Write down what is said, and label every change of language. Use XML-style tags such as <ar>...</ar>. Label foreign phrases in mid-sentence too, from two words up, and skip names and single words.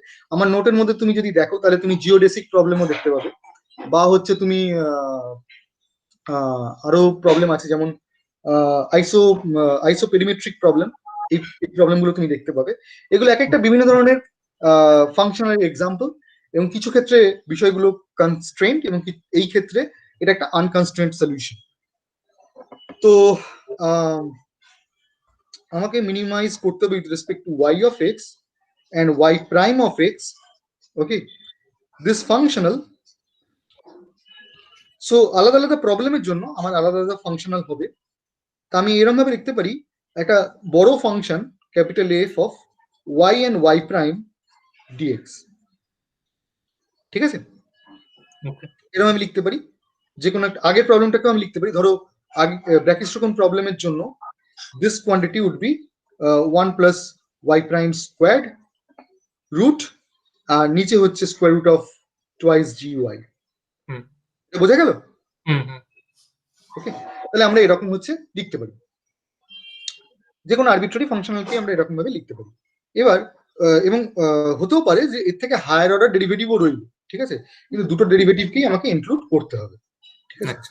<bn>আমার নোটের মধ্যে তুমি যদি দেখো তাহলে তুমি</bn> <en>geodesic problem</en> <bn>দেখতে পাবে, বা হচ্ছে তুমি আরো প্রবলেম আছে যেমন</bn> <en>isoperimetric problem,</en> <bn>এই প্রবলেমগুলো তুমি দেখতে পাবে। এগুলো এক একটা বিভিন্ন ধরনের</bn> <en>functional example,</en> <bn>এবং কিছু ক্ষেত্রে বিষয়গুলো কনস্ট্রেন্ট, এবং এই ক্ষেত্রে এটা একটা</bn> <en>unconstraint solution.</en> <bn>তো আমাকে মিনিমাইজ করতে হবে</bn> <en>with respect to y of x and y prime of x, okay, this functional.</en> <bn>সো আলাদা আলাদা প্রবলেমের জন্য আমার আলাদা আলাদা ফাংশনাল হবে। তা আমি এরকম ভাবে লিখতে পারি একটা বড় ফাংশন</bn> <en>capital F of y and y prime dx,</en> <bn>ঠিক আছে? এরকম আমি লিখতে পারি যে কোনো একটা আগের প্রবলেমটাকেও আমি লিখতে পারি। ধরো আগে</bn> <en>brachistochrone problem's জন্য this quantity would be 1 plus y prime squared root,</en> <bn>আর নিচে হচ্ছে</bn> <en>square root of twice gy।</en> <bn>বোঝা গেল? ওকে, তাহলে আমরা এরকম হচ্ছে লিখতে পারি, যে কোনো</bn> <en>arbitrary functional</en> <bn>আমরা এরকম ভাবে লিখতে পারি। এবার এবং হতেও পারে যে এর থেকে</bn> <en>higher order derivative</en> <bn>রইল, ঠিক আছে, কিন্তু দুটো ডেরিভেটিভকেই আমাকে ইনক্লুড করতে হবে, ঠিক আছে?</bn>